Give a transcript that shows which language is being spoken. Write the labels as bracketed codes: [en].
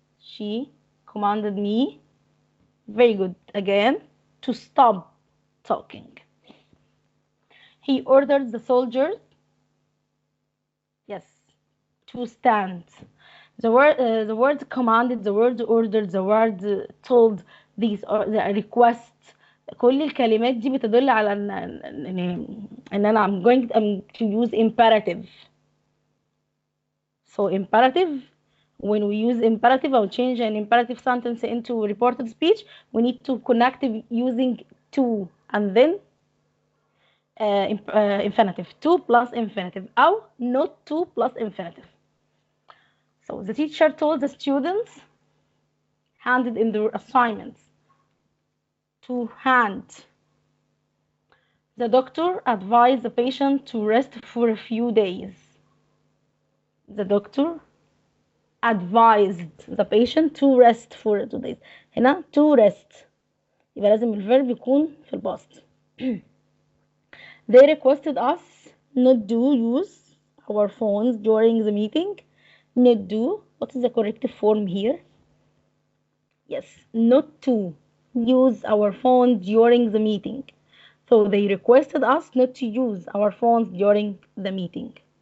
[en] She commanded me, very good, again, to stop talking. He ordered the soldiers, yes, to stand. The word commanded, the word ordered, the word told, these are the requests. [ar] كل الكلمات دي بتدل على ان انا [en] I'm to use imperative. So imperative, when we use imperative or change an imperative sentence into reported speech, we need to connect it using to and then infinitive. To plus infinitive or not to plus infinitive. So the teacher told the students, handed in their assignments, to hand. The doctor advised the patient to rest for a few days. The doctor advised the patient to rest for 2 days. [ar] هنا [en] to rest [ar] يبقى لازم الفيرب يكون في الباست. [en] They requested us not to use our phones during the meeting. Not do. What is the correct form here? Yes, not to use our phones during the meeting. So they requested us not to use our phones during the meeting.